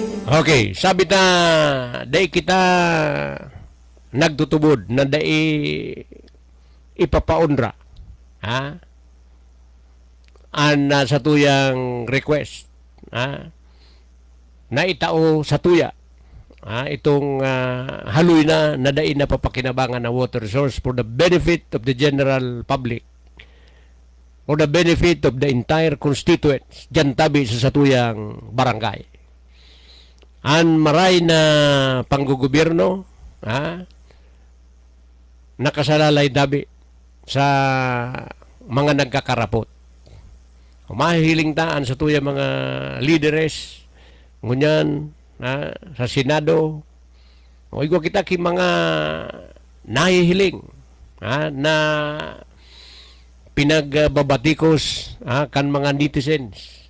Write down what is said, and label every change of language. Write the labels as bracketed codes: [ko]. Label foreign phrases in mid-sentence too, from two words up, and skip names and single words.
[bik] Okay, sabi ta, day kita nagtutubod na day ipapaundra. Sa tuyang request. Na itao sa tuya. Itong haloy na day na papakinabangan na [en] water source for the benefit of the general public. For the benefit of the entire constituents. [bik] Dyan tabi sa satuyang barangay. An maray na panggugobyerno nakasalalay dabi sa mga nagkakarapot. Mahihiling taan sa tuya mga leaders, ngunyan, sa Senado, o igwa kita ki mga nahihiling na pinagbabatikos kan mga netizens.